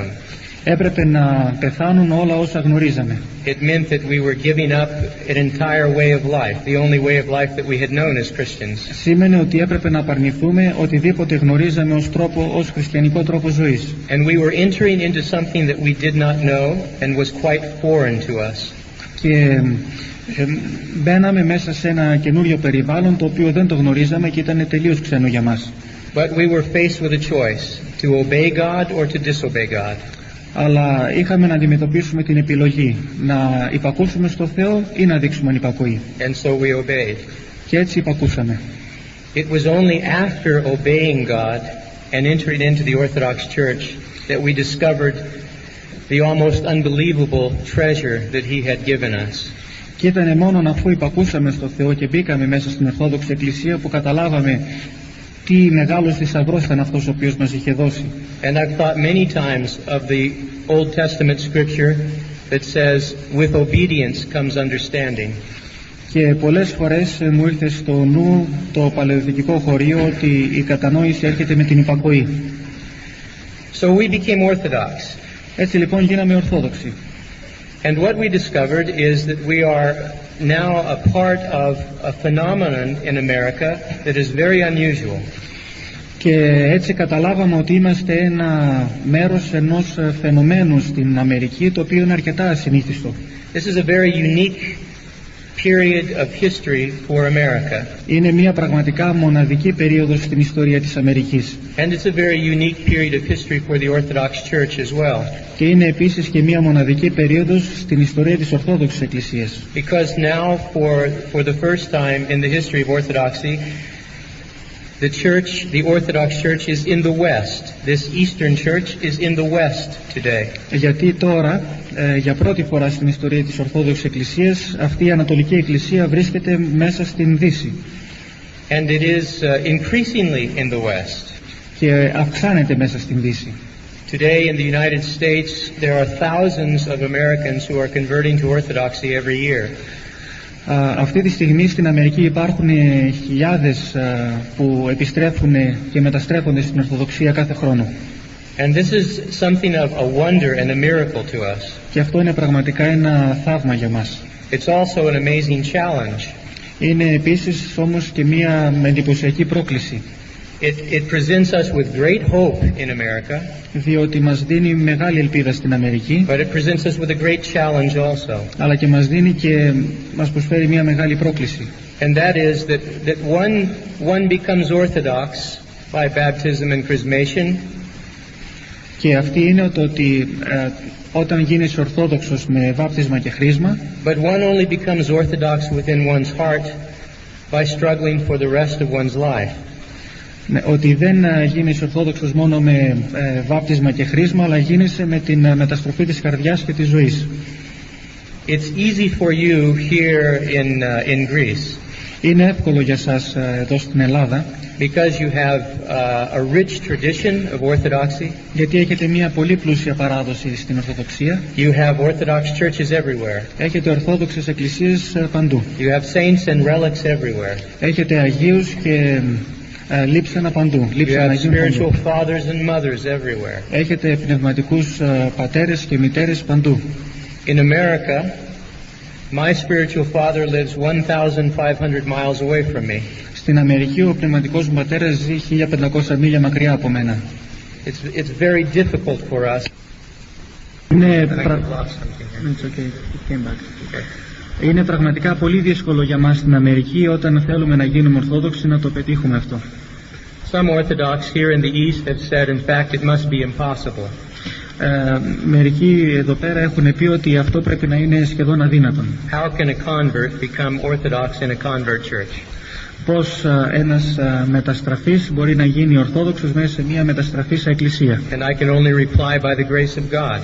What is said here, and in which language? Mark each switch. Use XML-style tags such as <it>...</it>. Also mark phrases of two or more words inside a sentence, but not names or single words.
<el>Έπρεπε να πεθάνουν όλα όσα γνωρίζαμε.</el> <en>It meant that we were giving up an entire way of life, the only way of life that we had known as Christians.</en> <el>Σήμαινε ότι έπρεπε να απαρνηθούμε οτιδήποτε γνωρίζαμε ως χριστιανικό τρόπο ζωής.</el> <en>And we were entering into something that we did not know and was quite foreign to us.</en> <el>Και μπαίναμε μέσα σε ένα καινούριο περιβάλλον το οποίο δεν το γνωρίζαμε και ήταν τελείως ξένο για μας.</el> <en>But we were faced with a choice, to obey God or to disobey God.</en> <el>Αλλά είχαμε να αντιμετωπίσουμε την επιλογή να υπακούσουμε στο Θεό ή να δείξουμε ανυπακοή.</el> <en>And so we obeyed.</en> <el>Και έτσι υπακούσαμε.</el> <en>It was only after obeying God and entering into the Orthodox Church that we discovered the almost unbelievable treasure that He had given us.</en> <el>Και ήταν μόνο αφού υπακούσαμε στο Θεό και μπήκαμε μέσα στην Ορθόδοξη Εκκλησία που καταλάβαμε τι μεγάλος θησαυρός ήταν αυτός ο οποίος μας είχε δώσει.</el> <en>And I've thought many times of the Old Testament scripture that says, with obedience comes understanding.</en> <el>Και πολλές φορές μου ήρθε στο νου το παλαιοδυτικό χωρίο ότι η κατανόηση έρχεται με την υπακοή.</el> <en>So we became Orthodox.</en> <el>Έτσι λοιπόν γίναμε Ορθόδοξοι.</el> <en>And what we discovered is that we are now a part of a phenomenon in America that is very unusual.</en> <el>Και έτσι καταλάβαμε ότι είμαστε ένα μέρος ενός φαινομένου στην Αμερική το οποίο είναι αρκετά ασυνήθιστο.</el> <en>This is a very unique period of history for America.</en> <el>Είναι μια πραγματικά μοναδική περίοδος στην ιστορία της Αμερικής.</el> <en>And it's a very unique period of history for the Orthodox Church as well.</en> <el>Και είναι επίσης και μια μοναδική περίοδος στην ιστορία της Ορθόδοξης Εκκλησίας.</el> <en>Because now for the first time in the history of Orthodoxy, the Orthodox Church is in the West. This Eastern Church is in the West today.</en> <el>Γιατί τώρα, για πρώτη φορά στην ιστορία της Ορθόδοξης Εκκλησίας, αυτή η Ανατολική Εκκλησία βρίσκεται μέσα στην Δύση.</el> <en>And it is increasingly in the West.</en> <el>Και αυξάνεται μέσα στην Δύση.</el> <en>Today in the United States, there are thousands of Americans who are converting to Orthodoxy every year.</en> <el>Αυτή τη στιγμή στην Αμερική υπάρχουν χιλιάδες που επιστρέφουν και μεταστρέφονται στην Ορθοδοξία κάθε χρόνο.</el> <en>And this is something of a wonder and a miracle to us.</en> <el>Και αυτό είναι πραγματικά ένα θαύμα για μας.</el> <en>It's also an amazing challenge.</en> <el>Είναι επίσης όμως και μια εντυπωσιακή πρόκληση.</el> <en>It presents us with great hope in America.</en> <el>Διότι μας δίνει μεγάλη ελπίδα στην Αμερική.</el> <en>But it presents us with a great challenge also.</en> <el>Αλλά και μας δίνει και μας προσφέρει μια μεγάλη πρόκληση.</el> <en>And that is that one becomes Orthodox by baptism and chrismation.</en> <el>Και αυτή είναι το ότι όταν γίνεις Ορθόδοξος με βάπτισμα και χρίσμα,</el> <en>but one only becomes Orthodox within one's heart by struggling for the rest of one's life.</en> <el>Ότι δεν γίνεις Ορθόδοξος μόνο με βάπτισμα και χρίσμα, αλλά γίνεσαι με την μεταστροφή της καρδιάς και της ζωής.</el> <en>It's easy for you here in Greece.</en> <el>Είναι εύκολο για σας εδώ στην Ελλάδα.</el> <en>Because you have a rich tradition of orthodoxy.</en> <el>Γιατί έχετε μια πολύ πλούσια παράδοση στην Ορθοδοξία.</el> <en>You have Orthodox churches everywhere.</en> <el>Έχετε Ορθόδοξες εκκλησίες παντού.</el> <en>You have saints and relics everywhere.</en> <el>Έχετε Αγίους και λείψανα παντού.</el> <en>You have spiritual fathers and mothers everywhere.</en> <el>Έχετε πνευματικούς πατέρες και μητέρες παντού.</el> <en>In America, my spiritual father lives 1,500 miles away from me.</en> <el>Στην Αμερική ο πνευματικός μου πατέρας ζει 1500 μίλια μακριά από μένα.</el> <en>It's very difficult for us.</en> <el>Είναι πραγματικά πολύ δύσκολο για μας στην Αμερική όταν θέλουμε να γίνουμε Ορθόδοξοι να το πετύχουμε αυτό.</el> <en>Some Orthodox here in the East have said, in fact, it must be impossible.</en> <el>Μερικοί εδώ πέρα έχουν πει ότι αυτό πρέπει να είναι σχεδόν αδύνατον.</el> <en>How can a convert become Orthodox in a convert church?</en> <el>Πώς ένας μεταστραφής μπορεί να γίνει Ορθόδοξος μέσα σε μια μεταστραφής εκκλησία.</el> <en>And I can only reply by the grace of God.</en>